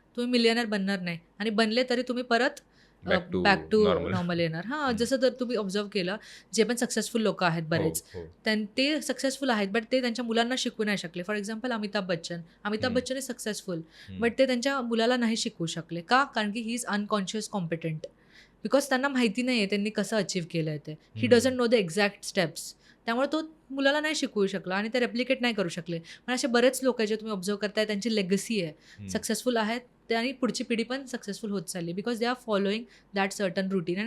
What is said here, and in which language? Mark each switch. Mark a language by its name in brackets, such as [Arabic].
[Marathi] तुम्ही मिलियनेअर बनणार नाही आणि बनले तरी तुम्ही परत [English] Back to back to normal. [Marathi] Normal येणार. हां, हं. जसं जर तुम्ही ऑब्झर्व्ह केलं, जे पण सक्सेसफुल लोकं आहेत हो, बरेच, हो. ते सक्सेसफुल आहेत, बट ते त्यांच्या मुलांना शिकवू नाही शकले. [English] For example Amitabh Bachchan. Amitabh hmm, Bachchan is successful, hmm, [Marathi] बट ते त्यांच्या मुलाला नाही शिकवू शकले. का? कारण की [English] He is unconscious competent. [Marathi] Because त्यांना माहिती नाही आहे त्यांनी कसं अचीव्ह केलं आहे ते. [English] He hmm, doesn't know the exact steps. [Marathi] त्यामुळे तो मुलाला नाही शिकवू शकला आणि ते रेप्लिकेट नाही करू शकले. पण असे बरेच लोक आहेत जे तुम्ही ऑब्झर्व्ह करताय त्यांची लेगसी आहे. हं, सक्सेसफुल आहेत ते आणि पुढची पिढी पण सक्सेसफुल होत चालली [English] Because they are following that certain routine.